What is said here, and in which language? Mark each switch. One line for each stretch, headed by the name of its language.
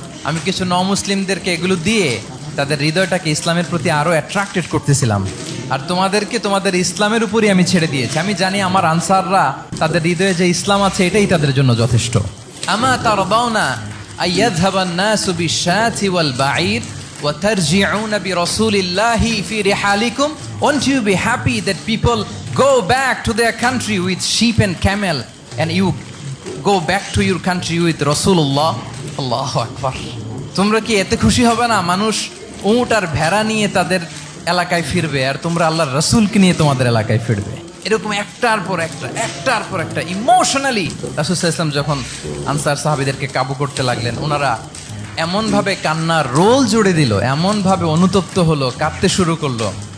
Bangla: আমি কিছু মুসলিমদেরকে এগুলো দিয়ে তাদের হৃদয়টাকে ইসলামের প্রতি আরও অ্যাট্রাক্টেড করতেছিলাম, আর তোমাদেরকে তোমাদের ইসলামের উপরই আমি ছেড়ে দিয়েছি। আমি জানি আমার আনসাররা, তাদের হৃদয়ে যে ইসলাম আছে এটাই তাদের জন্য যথেষ্ট।
Arabic: আমা তারদাউনা আইয়াযহাবান নাসু বিশ-শাতি ওয়াল বাঈর وَتَرْجِعُونَ بِرَسُولِ اللَّهِ فِي رِحَالِكُمْ.
English: Won't you be happy that people go back to their country with sheep and camel, and you go back to your country with Rasulullah?
Bangla: Allahu Akbar. তোমরা কি এতে খুশি হবে না? মানুষ উট আর ভেড়া নিয়ে তাদের এলাকায় ফিরবে, আর তোমরা আল্লাহর রাসূলকে নিয়ে তোমাদের এলাকায় ফিরবে। এরকম একটার পর একটা ইমোশনালি রাসূল সাল্লাল্লাহু আলাইহি ওয়াসাল্লাম যখন আনসার সাহাবীদেরকে কাবু করতে লাগলেন, ওনারা এমনভাবে কান্নার রোল জুড়ে দিল, এমনভাবে অনুতপ্ত হলো, কাঁদতে শুরু করলো।